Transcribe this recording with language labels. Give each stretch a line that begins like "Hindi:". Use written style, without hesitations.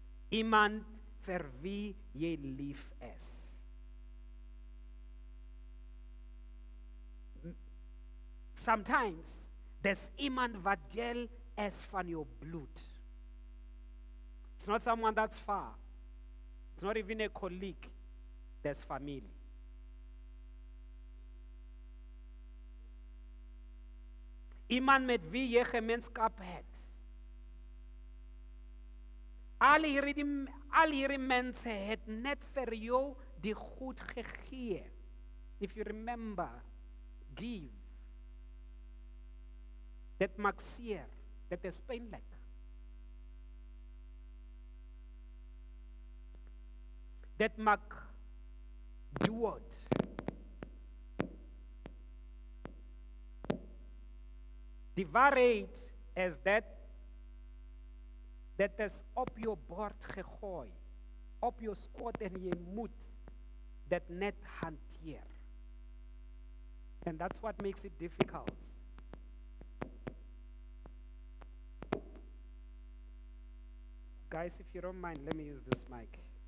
Afrikaans: Iemand vir wie jy lief is.
English: Sometimes there's
Afrikaans: iemand wat deel is van jou bloed.
English: It's not someone that's far. It's not even a colleague. There's family.
Afrikaans: Iemand met wie jy gemeenskap het. Al hierdie mense het net vir jou die goed gegee.
English: If you remember, give.
Afrikaans: Dit maak seer. Dit is pynlik. Dit maak dood. Die waarheid is dit is op jou bord gegooi, op jou skot en jy moet dit net hanteer.
English: And that's what makes it difficult. Guys, if you don't mind, let me use this mic.